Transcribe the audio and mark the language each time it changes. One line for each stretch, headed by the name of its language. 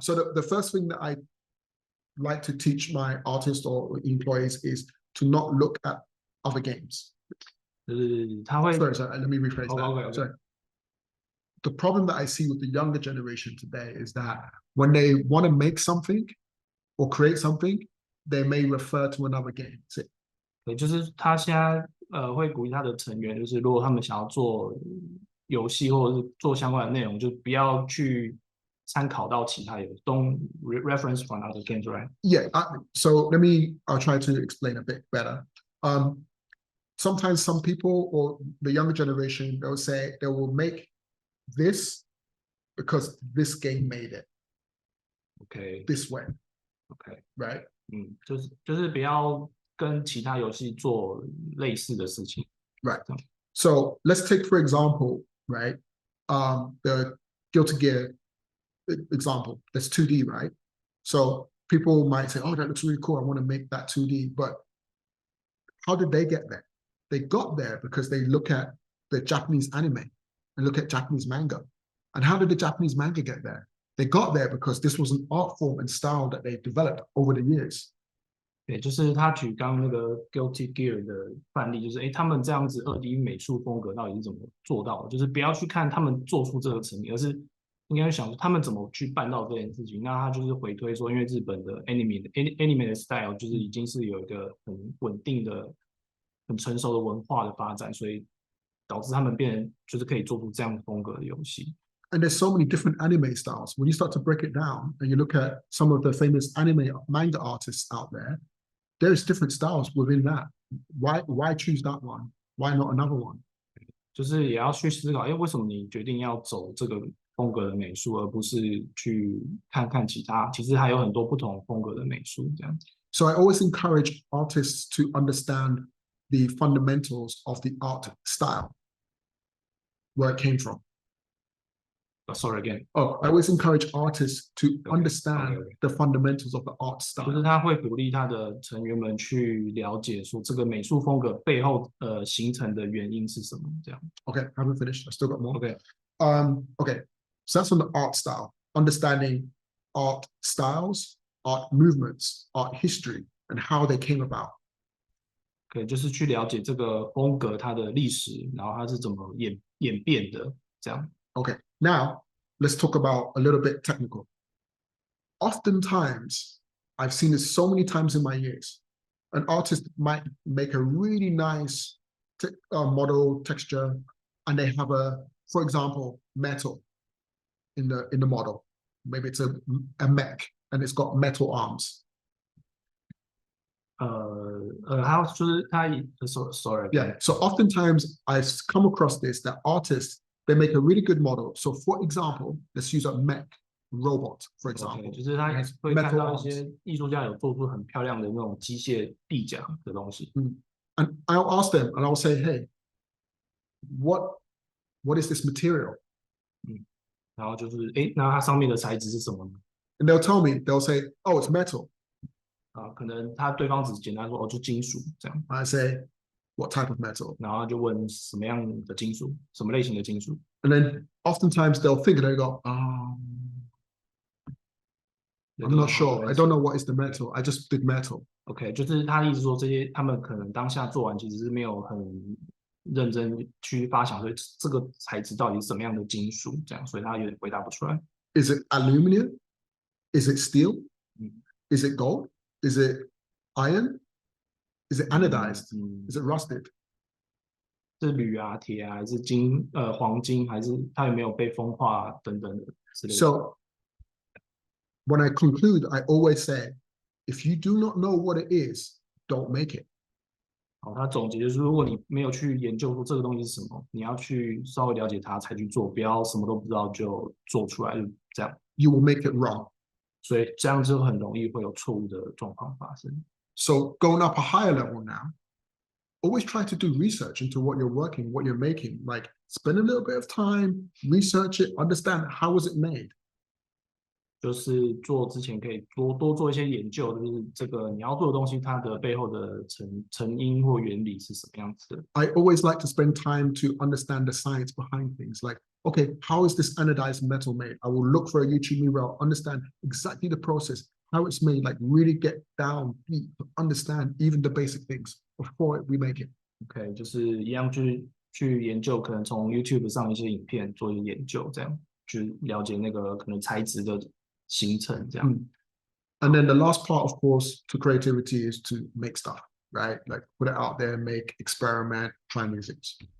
English: So the first thing that I like to teach my artists or employees is to not look at other games. Sorry, let me rephrase that. Okay. Sorry. The problem that I see with the younger generation today is that when they want to make something or create something, they may refer to another game.
Chinese: 对，就是他现在会鼓励他的成员，就是如果他们想要做游戏或者是做相关的内容，就不要去参考到其他游戏 ，
English: don't reference from other games, right? Yeah. So I'll try to explain a bit better. Sometimes some people or the younger generation, they'll say they will make this because this game made it. Okay. This way. Okay. Right.
Chinese: 就是不要跟其他游戏做类似的事情。
English: Right. So let's take for example, right? The Guilty Gear example. That's 2D, right? So people might say, "Oh, that looks really cool. I want to make that 2D." But how did they get there? They got there because they look at the Japanese anime and look at Japanese manga. And how did the Japanese manga get there? They got there because this was an art form and style that they developed over the years.
Chinese: 对，就是他举刚那个 Guilty Gear 的范例，就是他们这样子2D 美术风格到底是怎么做到的？就是不要去看他们做出这个成品，而是应该想说他们怎么去办到这件事情。那他就是回推说，因为日本的 anime 的 style 就是已经是有一个很稳定的、很成熟的文化的发展，所以导致他们变成就是可以做出这样风格的游戏。
English: And there's so many different anime styles. When you start to break it down and you look at some of the famous anime manga artists out there, there's different styles within that. Why choose that one? Why not another one?
Chinese: 就是也要去思考，为什么你决定要走这个风格的美术，而不是去看看其他？其实还有很多不同风格的美术这样。
English: So I always encourage artists to understand the fundamentals of the art style, where it came from. Sorry again. Oh, I always encourage artists to understand the fundamentals of the art
Chinese: 就
English: style.
Chinese: 是他会鼓励他的成员们去了解说这个美术风格背后形成的原因是什么，这样。
English: Okay, I haven't finished. I still got more. Okay. Okay. So that's on the art style, understanding art styles, art movements, art history, and how they came about.
Chinese: 对，就是去了解这个风格它的历史，然后它是怎么演变的，这样。
English: Okay, now let's talk about a little bit technical. Oftentimes, I've seen this so many times in my years. An artist might make a really nice model texture, and they have for example, metal in the model. Maybe it's a mech, and it's got metal arms.
Chinese: 还有就是他
English: sorry. Yeah. So oftentimes I've come across this that artists they make a really good model. So for example, let's use a mech robot, for example.
Chinese: 就是他会看到一些艺术家有做出很漂亮的那种机械臂甲的东西。
English: And I'll ask them, and I'll say, "Hey, what is this material?"
Chinese: 然后就是那它上面的材质是什么呢？
English: And they'll tell me, they'll say, "Oh, it's metal."
Chinese: 可能对方只简单说就金属这样。
English: I say, "What type of metal?"
Chinese: 然后就问什么样的金属，什么类型的金属。
English: And then oftentimes they'll think and they go, I'm not sure. I don't know what is the metal. I just did metal.
Chinese: OK， 就是他的意思说，这些他们可能当下做完，其实是没有很认真去发想，说这个材质到底是什么样的金属，这样，所以他有点回答不出来。
English: Is it aluminum? Is it steel? Is it gold? Is it iron? Is it anodized? Is it rusted?
Chinese: 是铝啊、铁啊，还是黄金，还是它有没有被风化等等的之类的。
English: So when I conclude, I always say, if you do not know what it is, don't make it.
Chinese: 好，他总结就是，如果你没有去研究说这个东西是什么，你要去稍微了解它才去做，不要什么都不知道就做出来，就这样。
English: You will make it wrong.
Chinese: 所以这样就很容易会有错误的状况发生。
English: So going up a higher level now, always try to do research into what you're working, what you're making. Like spend a little bit of time, research it, understand how was it made.
Chinese: 就是做之前可以多做一些研究，就是这个你要做的东西，它的背后的成因或原理是什么样子的。
English: I always like to spend time to understand the science behind things. Like, okay, how is this anodized metal made? I will look for a YouTube video, understand exactly the process, how it's made, like really get down deep, understand even the basic things before we make it.
Chinese: OK， 就是一样去研究，可能从 YouTube 上一些影片做一些研究，这样去了解那个可能材质的形成这样。
English: And then the last part, of course, to creativity is to make stuff, right? Like put it out there, make, experiment, try new things.